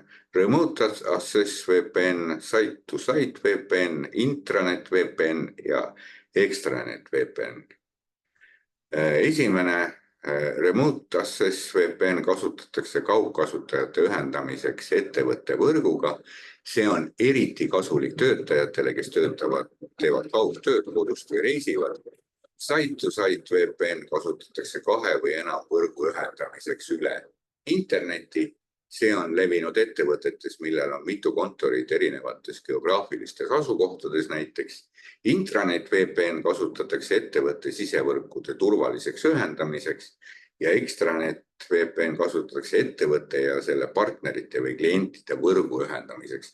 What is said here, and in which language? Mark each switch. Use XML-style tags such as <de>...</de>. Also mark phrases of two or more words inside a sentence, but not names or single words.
<en>Remote Access VPN, Site-to-Site VPN, Intranet VPN ja Extranet VPN.</en> <et>Esimene</et> <en>Remote Access VPN</en> <et>kasutatakse kaugkasutajate ühendamiseks ettevõtte võrguga. See on eriti kasulik töötajatele, kes teevad kaugtööd kodust või reisivad.</et> <en>Site-to-Site VPN</en> <et>kasutatakse 2 või enam võrgu ühendamiseks üle interneti. See on levinud ettevõtetes, millel on mitu kontorit erinevates geograafilistes asukohtades näiteks.</et> <en>Intranet VPN</en> <et>kasutatakse ettevõtte sisevõrkude turvaliseks ühendamiseks ja</et> <en>Extranet VPN</en> <et>kasutatakse ettevõtte ja selle partnerite või klientide võrgu ühendamiseks.</et>